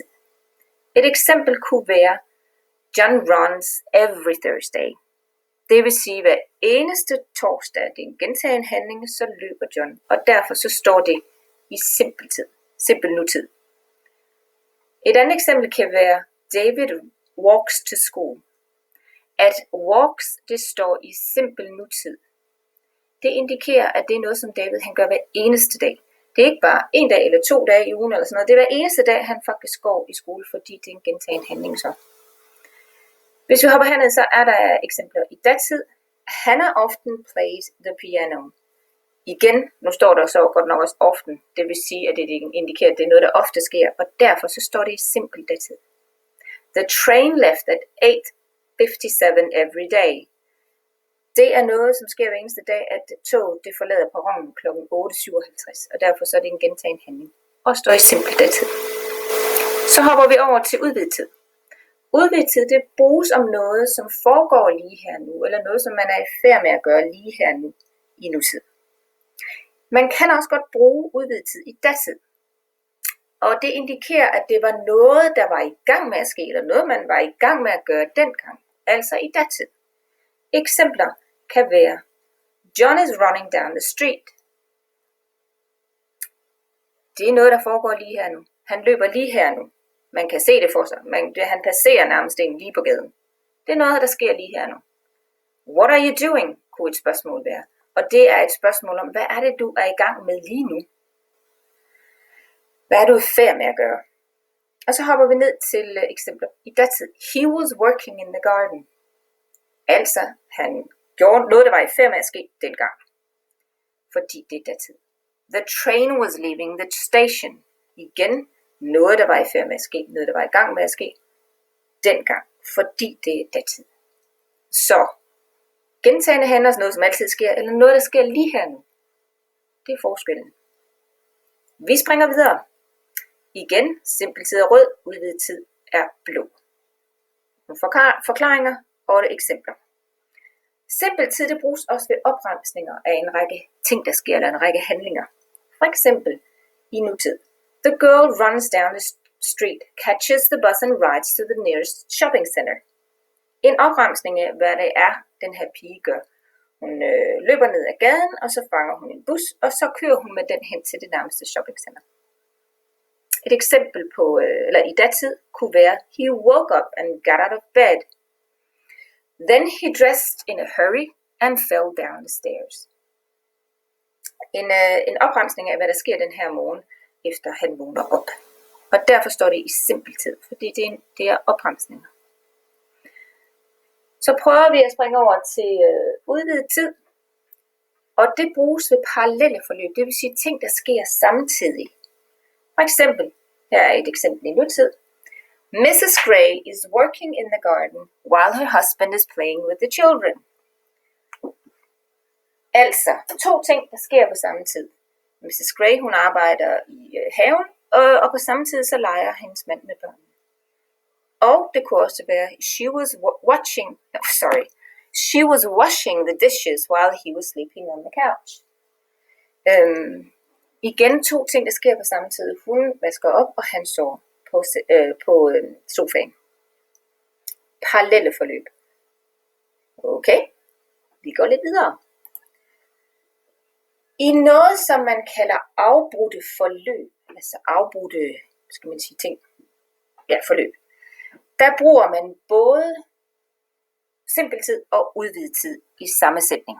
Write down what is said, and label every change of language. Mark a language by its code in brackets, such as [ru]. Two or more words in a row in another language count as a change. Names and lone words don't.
[da] Et eksempel kunne være, [en] John runs every Thursday. [da] Det vil sige, hver eneste torsdag, det er en gentagen handling, så løber John, og derfor så står det i simpel tid, simpel nutid. Et andet eksempel kan være, [en] David walks to school. [da] At walks, det står i simpel nutid. Det indikerer, at det er noget, som David han gør hver eneste dag. Det er ikke bare en dag eller 2 dage i ugen eller sådan noget. Det er hver eneste dag, han faktisk går i skole, fordi det er en gentagen handling så. Hvis vi hopper herned, så er der eksempler i datid. [en] Hannah often plays the piano. [da] Igen, nu står der så godt nok også often. Det vil sige, at det indikerer, at det er noget, der ofte sker, og derfor så står det i simpel datid. [en] The train left at 8:57 every day. [da] Det er noget, som sker hver eneste dag, at toget det forlader perronen kl. 8:57, og derfor så er det en gentagen handling, og står i simpel datid. Så hopper vi over til udvidet tid. Udvidet tid, det bruges om noget, som foregår lige her nu, eller noget, som man er i færd med at gøre lige her nu i nutid. Man kan også godt bruge udvidet tid i datid, og det indikerer, at det var noget, der var i gang med at ske, eller noget, man var i gang med at gøre dengang, altså i datid. Eksempler kan være, [en] John is running down the street. [da] Det er noget, der foregår lige her nu. Han løber lige her nu. Man kan se det for sig. Han passerer nærmest en lige på gaden. Det er noget, der sker lige her nu. [en] What are you doing? [da] Kunne et spørgsmål være. Og det er et spørgsmål om, hvad er det, du er i gang med lige nu? Hvad er du i færd med at gøre? Og så hopper vi ned til eksempler i datid. [en] He was working in the garden. [da] Altså, han gjorde noget, der var i færd med at ske dengang. Fordi det er datid. [en] The train was leaving the station. [da] Igen, noget, der var i færd med at ske. Noget, der var i gang med at ske dengang. Fordi det er datid. Så, gentagende handler noget, som altid sker, eller noget, der sker lige her nu. Det er forskellen. Vi springer videre. Igen, simpel tid er rød, udvidet tid er blå. Nogle forklaringer og eksempler. Simpel tid det bruges også ved opremsninger af en række ting, der sker, eller en række handlinger. For eksempel i nutid. [en] The girl runs down the street, catches the bus and rides to the nearest shopping center. [da] En opremsning af, hvad det er, den her pige gør. Hun løber ned ad gaden, og så fanger hun en bus, og så kører hun med den hen til det nærmeste shopping center. Et eksempel på, eller i datid kunne være, [en] he woke up and got out of bed. Then he dressed in a hurry and fell down the stairs. [da] En opremsning af, hvad der sker den her morgen, efter han vågner op. Og derfor står det i simpel tid, fordi det er opremsninger. Så prøver vi at springe over til udvidet tid. Og det bruges ved parallelle forløb, det vil sige ting, der sker samtidig. For eksempel, her er et eksempel i nutid. [en] Mrs. Gray is working in the garden while her husband is playing with the children. [da] Altså, 2 ting, der sker på samme tid. Mrs. Gray, hun arbejder i haven, og på samme tid så leger hendes mand med børnene. Og det kunne også være, [en] she was washing the dishes while he was sleeping on the couch. [da] Igen 2 ting, der sker på samme tid. Hun vasker op, og han sover på sofaen. Parallelle forløb. Okay, vi går lidt videre. I noget, som man kalder afbrudte forløb, altså afbrudte, skal man sige, ting, forløb, der bruger man både simpel tid og udvidet tid i samme sætning.